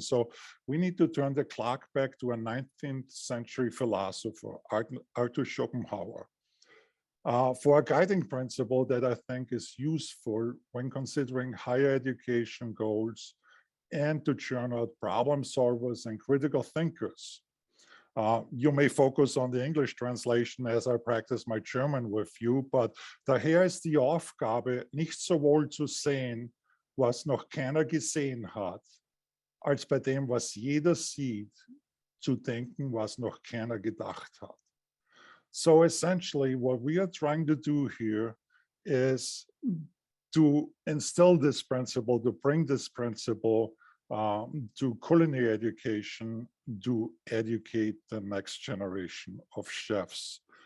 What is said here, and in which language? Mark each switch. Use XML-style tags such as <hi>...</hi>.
<en>So we need to turn the clock back to a 19th century philosopher, Arthur Schopenhauer. for a guiding principle that I think is useful when considering higher education goals and to churn out problem solvers and critical thinkers. You may focus on the English translation as I practice my German with you, but</en> <de>daher ist die Aufgabe, nicht sowohl zu sehen, was noch keiner gesehen hat, als bei dem, was jeder sieht, zu denken, was noch keiner gedacht hat.</de> <en>So essentially, what we are trying to do here is to instill this principle, to bring this principle to culinary education, to educate the next generation of chefs.</en>